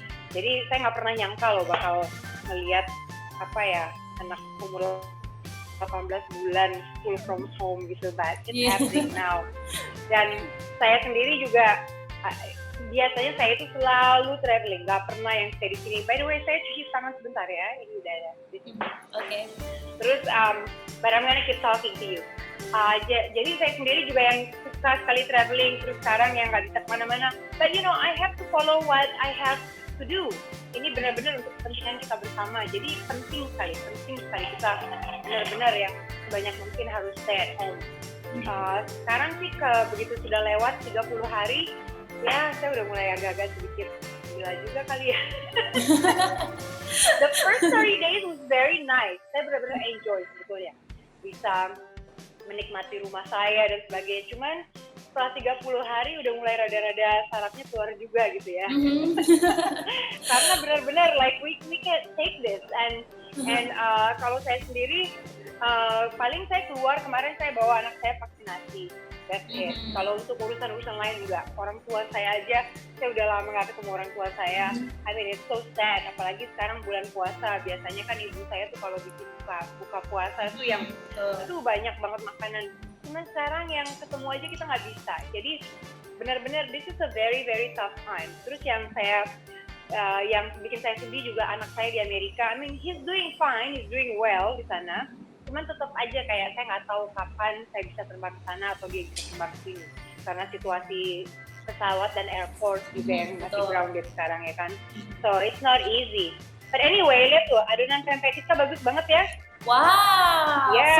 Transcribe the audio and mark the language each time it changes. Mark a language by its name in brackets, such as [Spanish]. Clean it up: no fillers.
[Indonesian] Jadi saya nggak pernah nyangka loh bakal melihat apa ya anak umur 18 bulan [English] school from home [Indonesian] gitu, [English] but it's happening now. [Indonesian] Dan saya sendiri juga biasanya saya itu selalu traveling, nggak pernah yang stay di sini. [English] By the way, [Indonesian] saya cuci tangan sebentar ya, ini udah ada di sini. Oke. Terus, [English] but I'm gonna keep talking to you. [Indonesian] Jadi saya sendiri juga yang suka sekali traveling, terus sekarang yang nggak bisa kemana-mana. [English] But you know, I have to follow what I have to do. [Indonesian] Ini benar-benar untuk kepentingan kita bersama. Jadi penting sekali kita benar-benar yang sebanyak mungkin harus [English] stay at home. [Indonesian] Sekarang sih begitu sudah lewat 30 hari, ya saya udah mulai agak-agak sedikit gila juga kali ya. [English] The first 30 days was very nice. [Indonesian] Saya benar-benar enjoy sebetulnya. Bisa menikmati rumah saya dan sebagainya. Cuman setelah 30 hari udah mulai rada-rada sarafnya keluar juga gitu ya. Karena benar-benar [English] like we can't take this. [Indonesian] And kalau saya sendiri paling saya keluar kemarin saya bawa anak saya vaksinasi. [English] That's it. [Indonesian] Kalau untuk urusan-urusan lain enggak. Orang tua saya aja, saya udah lama nggak ketemu orang tua saya. [English] I mean it's so sad. [Indonesian] Apalagi sekarang bulan puasa. Biasanya kan ibu saya tuh kalau bikin buka puasa tuh yang itu banyak banget makanan. Cuman sekarang yang ketemu aja kita nggak bisa. Jadi benar-benar [English] this is a very very tough time. [Indonesian] Terus yang yang bikin saya sedih juga anak saya di Amerika. [English] I mean he's doing fine, he's doing well [Indonesian] di sana. Cuman tetap aja kayak saya nggak tahu kapan saya bisa terbang ke sana atau dia bisa terbang ke sini karena situasi pesawat dan airport juga yang masih grounded sekarang ya kan. [English] So it's not easy. But anyway, [Indonesian] lihat tuh adonan pempek kita bagus banget ya. Wow,